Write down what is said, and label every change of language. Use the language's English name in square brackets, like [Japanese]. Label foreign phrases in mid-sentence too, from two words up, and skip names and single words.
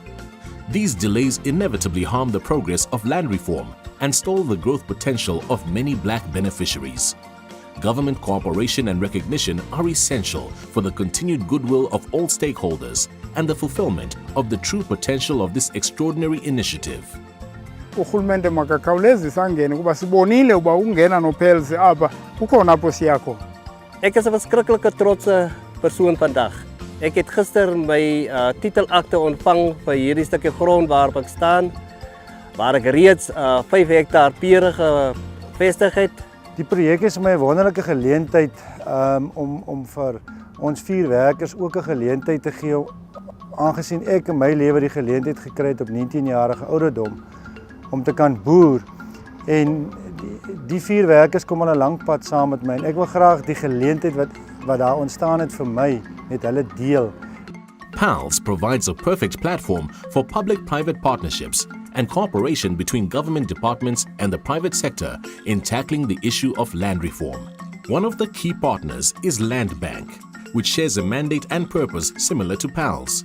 [English] These delays inevitably harm the progress of land reform and stall the growth potential of many black beneficiaries. Government cooperation and recognition are essential for the continued goodwill of all stakeholders and the fulfillment of the true potential of this extraordinary initiative. [Xhosa] Urhulumente makakhawulezise angene kuba sibonile uba ungena no-PALS apha kukhona apho siya khona. [Afrikaans] Ek is 'n verskriklike trotse persoon vandag. Ek het gister my titelakte ontvang vir hierdie stukkie grond waarop ek staan, waar ek reeds 5 hektaar pere gevestig het. Die projek is my 'n wonderlike geleentheid om vir ons 4 werkers ook 'n geleentheid te gee, aangesien ek in my lewe die geleentheid gekry het op 19-jarige ouderdom om te kan boer, en die 4 werkers kom al 'n lang pad saam met my en ek wil graag die geleentheid wat daar ontstaan het vir my met hulle deel. [English] PALS provides a perfect platform for public-private partnerships and cooperation between government departments and the private sector in tackling the issue of land reform. One of the key partners is Land Bank, which shares a mandate and purpose similar to PALS.